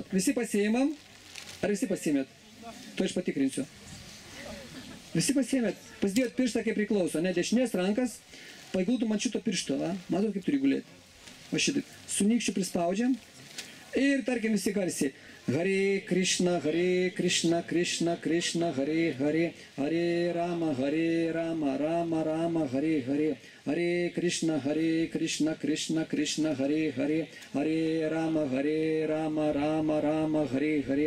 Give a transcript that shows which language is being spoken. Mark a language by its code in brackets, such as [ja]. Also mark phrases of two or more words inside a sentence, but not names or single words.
[lt] Visi pasiėmam? Ar visi pasiėmėt? To aš patikrinsiu. Visi pasiėmėt? Pasidėjot pirštą kaip priklauso, ne? Dešinės rankas, paguldom ant šito piršto, va? Matot, kaip turi gulėti? Va šitaip. Su nykščiu prispaudžiam ir tarkim visi garsiai. Hare Krishna, Krishna Krishna, Hare Hare, Hare Rama, Rama Rama, Hare Hare. Hare Krishna, Krishna Krishna, Hare Hare, Hare Rama, Rama Rama, Hare Hare.